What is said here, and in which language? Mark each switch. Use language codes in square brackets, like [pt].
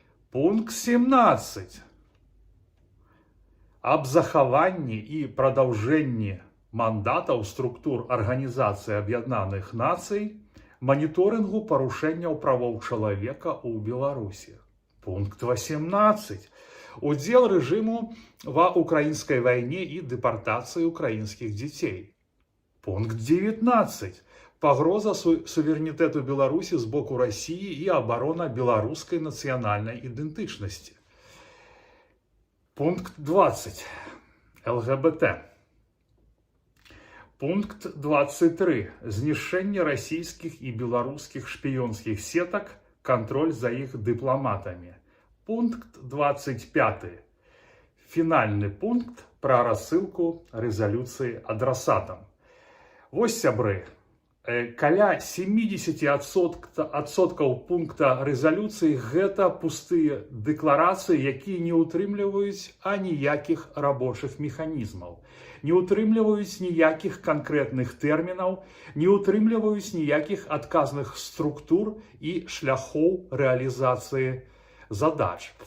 [be] Пункт 17. Аб захаванні і прадаўжэнні мандатаў структур Арганізацыі Аб'яднаных Нацый, маніторынгу парушэнняў правоў чалавека ў Беларусі. Пункт 18. [ru] Удел режиму во украинской войне и депортации украинских детей. Пункт 19. Погроза суверенитету Беларуси с боку России и оборона белорусской национальной идентичности. Пункт 20. ЛГБТ. Пункт 23. Знішэнне российских и белорусских шпионских сеток, контроль за их дипломатами. Пункт 25. Финальный пункт про рассылку резолюции адресатам. [be] Вось, сябры, каля 70% пункта резолюции гэта пустые декларации, якія не утрымліваюць аніякіх рабочых механізмаў, не утрымліваюць ніякіх конкретных тэрмінаў, не утрымліваюць ніякіх адказных структур і шляхоў рэалізацыі задач.